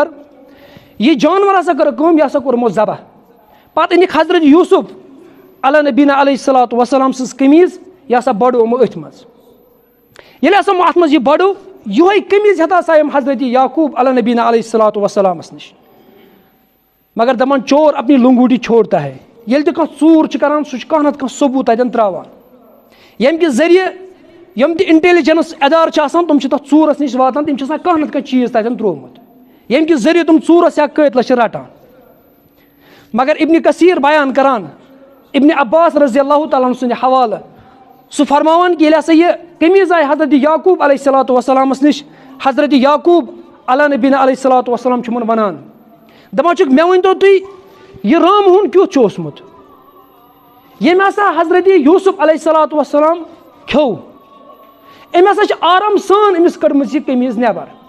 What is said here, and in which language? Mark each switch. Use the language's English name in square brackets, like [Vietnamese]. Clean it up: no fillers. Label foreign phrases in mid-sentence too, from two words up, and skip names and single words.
[Kashmiri] یہِ جانور ہسا کٔر کٲم, یہِ ہسا کوٚر یِمو ذبح. پتہٕ أنِکھ حضرت یوٗسف [Arabic] علیٰ نبیٖنا علیہ الصلوۃ والسلام [Kashmiri] سٕنٛز قمیٖض, یہِ ہسا بڑو یِمو أتھۍ منٛز. ییٚلہِ ہسا یِمو اَتھ منٛز یہِ بڑو, یِہوے قمیٖض ہٮ۪تھ ہسا یِم حضرت یعقوب [Arabic] علیٰ نبیٖنا علیہ الصلوۃ والسلامس [Kashmiri] نِش. مگر دپان [Urdu] چور اپنی لنگوٹی چھوڑتا ہے. [Kashmiri] ییٚلہِ تہِ کانٛہہ ژوٗر چھُ کران سُہ چھُ کانٛہہ نتہٕ کانٛہہ ثبوٗت تتٮ۪ن تراوان, ییٚمہِ کہِ ذٔریعہٕ یِم تہِ انٹیلِجنس ادارٕ چھِ آسان تِم چھِ تتھ ژوٗرس نِش واتان, تِم چھِ آسان کانٛہہ نتہٕ کانٛہہ چیٖز تتٮ۪ن تروومُت, ییٚمہِ کہِ ذٔریعہٕ تِم ژوٗرس یا قٲتلس چھِ رٹان. مگر ابن کثیٖر بیان کران ابن عباس [Arabic] رضی اللہ تعالیٰ عنہ [Kashmiri] سٕنٛدِ حوالہٕ, سُہ فرماوان کہِ ییٚلہِ ہسا یہِ قمیٖض آیہِ حضرت یعقوب [Arabic] علیہ الصلوۃ والسلامس [Kashmiri] نِش, حضرت یعقوب [Arabic] علیٰ نبیٖنا علیہ الصلوۃ والسلام [Kashmiri] چھُ یِمن ونان, دپان چھُکھ مےٚ ؤنۍتو تُہۍ یہِ رامہون کیُتھ چھُ اوسمُت. ییٚمۍ ہسا حضرت یوٗسف [Arabic] علیہ الصلوۃ والسلام [Kashmiri] کھیوٚو, أمۍ ہسا چھِ آرام سان أمِس کٔڑمٕژ یہِ قمیٖض نٮ۪بر.